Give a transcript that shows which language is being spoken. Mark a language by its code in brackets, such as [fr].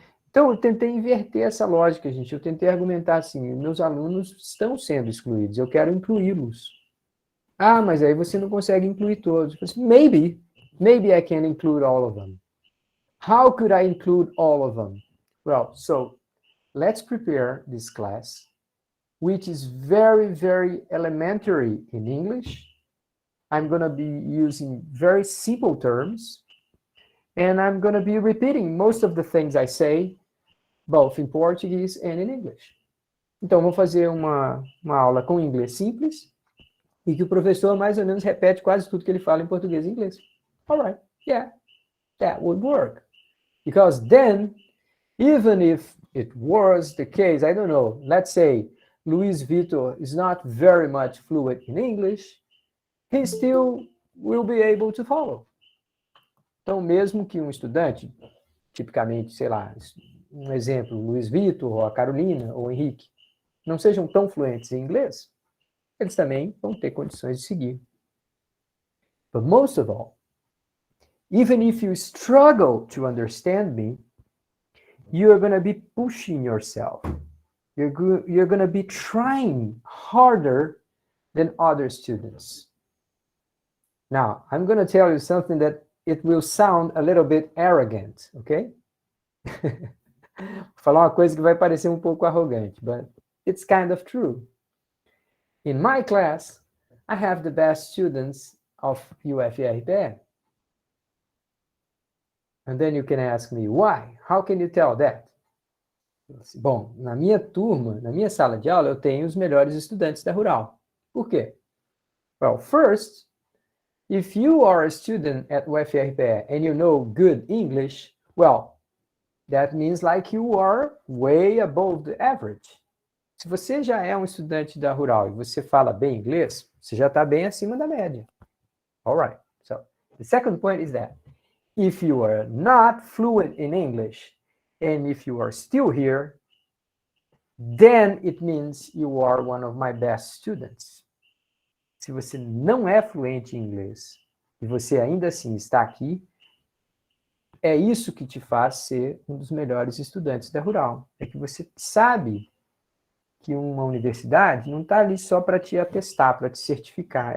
[pt] Então, eu tentei inverter essa lógica, gente. Eu tentei argumentar assim, meus alunos estão sendo excluídos, eu quero incluí-los. Ah, mas aí você não consegue incluir todos. Eu falei, [en] maybe I can include all of them. How could I include all of them? Well, so let's prepare this class, which is very, very elementary in English. I'm going to be using very simple terms, and I'm going to be repeating most of the things I say, both in Portuguese and in English. [pt] Então, vou fazer uma aula com inglês simples, e que o professor mais ou menos repete quase tudo que ele fala em português e inglês. [en] All right, yeah, that would work. Because then, even if it was the case, I don't know, let's say Luis Vitor is not very much fluent in English, he still will be able to follow. [pt] Então, mesmo que um estudante, tipicamente, sei lá, um exemplo, Luiz Vitor, ou a Carolina, ou o Henrique, não sejam tão fluentes em inglês, eles também vão ter condições de seguir. [en] But most of all, even if you struggle to understand me, you are going to be pushing yourself. You're going to be trying harder than other students. Now, I'm going to tell you something that it will sound a little bit arrogant, okay? [pt] Vou falar uma coisa que vai parecer um pouco arrogante, [en] but it's kind of true. In my class, I have the best students of UFRPE. And then you can ask me, why? How can you tell that? [pt] Bom, na minha turma, na minha sala de aula, eu tenho os melhores estudantes da Rural. Por quê? [en] Well, first, if you are a student at UFRPE and you know good English, well, that means like you are way above the average. [pt] Se você já é um estudante da Rural e você fala bem inglês, você já está bem acima da média. [en] All right. So, the second point is that if you are not fluent in English and if you are still here, then it means you are one of my best students. [pt] Se você não é fluente em inglês e você ainda assim está aqui, é isso que te faz ser um dos melhores estudantes da Rural. É que você sabe que uma universidade não está ali só para te atestar, para te certificar.